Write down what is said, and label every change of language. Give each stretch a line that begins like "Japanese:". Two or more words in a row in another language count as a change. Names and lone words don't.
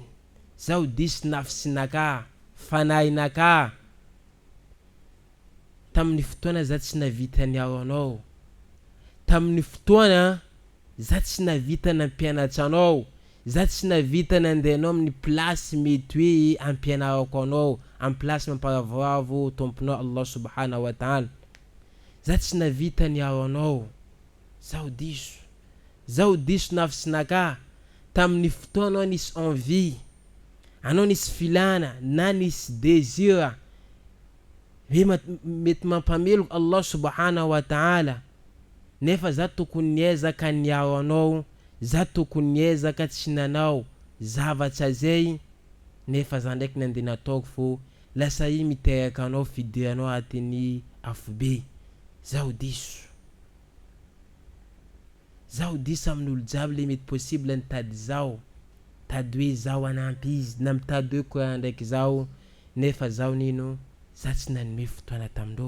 Malagasy: Zaho diso nafisinaka, fanahinaka, tamin'ny fotoana za tsy navita niaro anao, tamin'ny fotoana za tsy navita nampianatra anao, za tsy navita nandehanao amin'ny plasy mety hoe ampianarako anao, amin'ny plasy mamparavavo tomponao
Arabic: الله سبحانه وتعالى.
Malagasy: Za tsy navita niaro anao. Zaho diso nafisinaka, tamin'ny fotoana nisy envie, anao nisy filana na nisy désir mety mampameloko
Arabic: الله سبحانه وتعالى,
Malagasy: nefa za tokony niezaka niaro anao, za tokony niezaka tsy nanao zavatra zay, nefa za ndraiky nandeha nataoko fô lasa i miteraka anao fidiranao atin'ny afobe. Zaho diso amin'olo jiaby le mety possible nitady zao, tady hoe zaho anampy izy, na mitady hoe korana ndraiky zao, nefa zaho nino, za tsy nanome fotoana tamindreo.